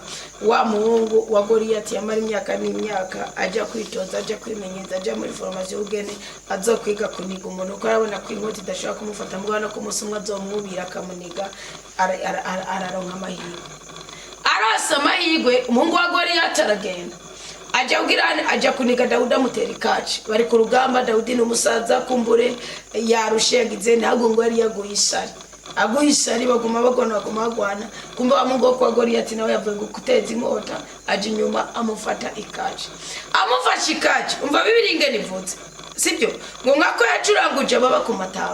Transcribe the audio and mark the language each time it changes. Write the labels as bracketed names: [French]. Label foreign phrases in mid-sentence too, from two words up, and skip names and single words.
[Rundi] Wa muhungu wa Goliyati yamara imyaka n'imyaka ajya kwitoza, ajya kwimenyeza, ajya muri formation y'ubugeni azokwiga kuniga umuntu ko arabona ko inkoti idashobora kumufata mbwana ko umusumwa azomubira akamuniga araronka amahirwe. Arasa amahirwe umuhungu wa Goliyati aragenda ajya kuniga Dawudi amutera ikaci. Bari ku rugamba Dawudi n'umusaza kumbure yarushe yagize ntabwo ngo yari yaguye isari baguma bagwana kumbe amugo kwa Goliyati nawe yavuye guteza inkota aje inyuma amufata ikaci. Amufashe ikaci umva Bibiliya ingene ivutse sibyo ngo nkako yacuranguje baba ku mataba.